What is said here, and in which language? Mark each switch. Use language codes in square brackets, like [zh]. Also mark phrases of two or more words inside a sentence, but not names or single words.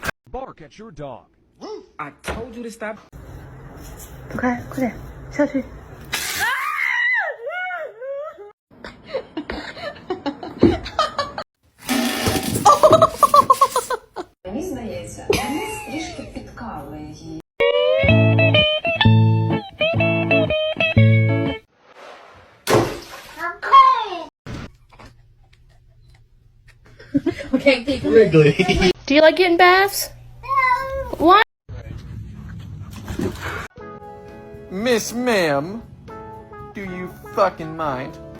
[en] Bark at your dog. I told you to stop. [zh] 走开，快点下去。 [uk] Мені здається, Денис трішки підкалує її. [en] Do you like getting baths? Why? Miss Ma'am, do you fucking mind?